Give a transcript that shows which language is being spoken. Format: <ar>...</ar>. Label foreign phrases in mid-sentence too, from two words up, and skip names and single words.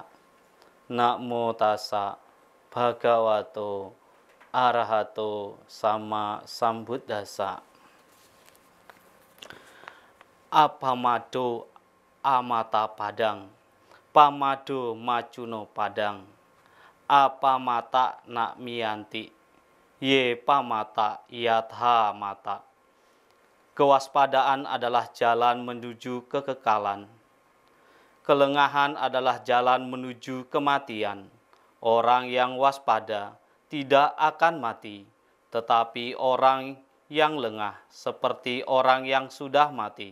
<pi>Namo tassa bhagavato arahato sama sambuddhassa. Apamado amata padang, pamado majuno padang, apamata nak miyanti, ye pamata yatha mata.</pi> <id>Kewaspadaan adalah jalan menuju kekekalan. Kelengahan adalah jalan menuju kematian. Orang yang waspada tidak akan mati, tetapi orang yang lengah seperti orang yang sudah mati.</id>